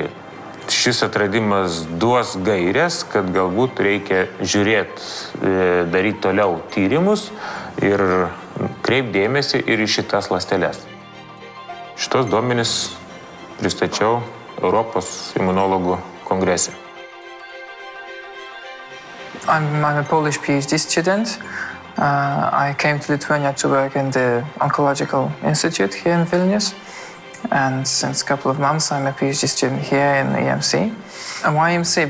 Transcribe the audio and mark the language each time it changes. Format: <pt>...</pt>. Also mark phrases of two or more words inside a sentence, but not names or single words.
<lt>Šis atradimas duos gairės, kad galbūt reikia daryti toliau tyrimus ir kreipdėmėsi ir į šitas ląsteles. Šitos duomenis pristačiau Europos imunologų kongrese.</lt> <en>I'm a Polish PhD student. I came to Lithuania to work in the Oncological Institute here in Vilnius. And since a couple of months, I'm a PhD student here in EMC. And why EMC?</en>